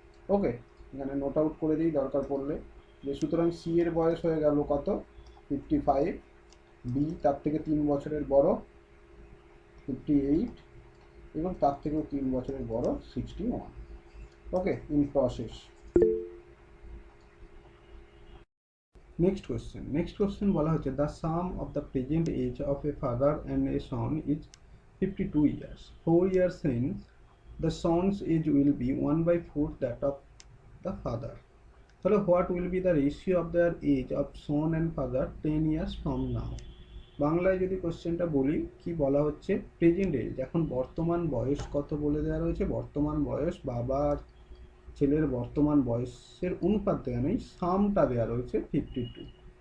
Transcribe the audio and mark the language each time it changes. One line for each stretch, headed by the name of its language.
Bangla: ওকে, এখানে note out করে দিই দরকার পড়লে, যে সুতরাং সি এর বয়স হয়ে গেল কত, 55, বি তার থেকে 3 বছরের বড় 58, এবং তার থেকেও 3 বছরের বড় 61। ওকে, ইন প্রসেস। নেক্সট কোশ্চেন বলা হচ্ছে,
English: The sum of the present age of a father and a son is 52 years. 4 years hence, the son's age will be 1/4 that of the father. তাহলে what will be the ratio of their age of son and father 10 years from now?
Bangla: বাংলায় যদি কোশ্চেনটা বলি, কি বলা হচ্ছে, present age, এখন বর্তমান বয়স কত বলে দেওয়া রয়েছে, বর্তমান বয়স, বাবার ছেলের বর্তমান বয়সের অনুপাত দেওয়া নেই, সামটা দেওয়া রয়েছে 52।